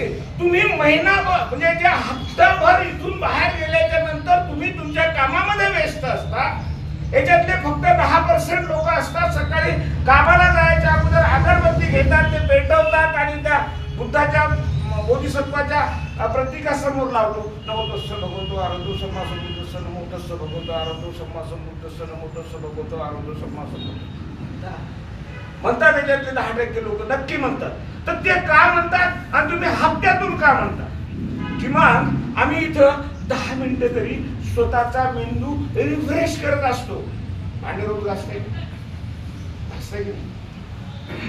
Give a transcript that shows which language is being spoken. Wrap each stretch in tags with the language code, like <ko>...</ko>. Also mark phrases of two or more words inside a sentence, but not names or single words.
<mr>तुम्ही महिनाभर म्हणजे जे हप्ताभर इथून बाहेर गेल्याच्या नंतर तुम्ही तुमच्या कामामध्ये व्यस्त असता. याच्यातले फक्त 10% लोक असतात सकाळी कामाला जायच्या अगोदर अगरबत्ती घेतात, ते पेटवतात आणि त्या बुद्धाच्या बोधिसत्वाच्या प्रतीकासमोर लावतो.</mr> <pi>नमो तस्स भगवतो आरतो सम्मा संबुद्धस्स, नमो तस्स भगवतो आरतो सम्मा संबुद्धस्स, नमो तस्स भगवतो आरतो सम्मा संबुद्धस्स म्हणतात.</pi> <mr>त्याच्यातले 10% लोक नक्की म्हणतात. तर ते का म्हणतात आणि तुम्ही हप्त्यातून का म्हणता? किमान आम्ही इथं 10 मिनिटं तरी स्वतःचा मेंदू रिफ्रेश करत असतो. आणि रोज घासताय की नाही?</mr>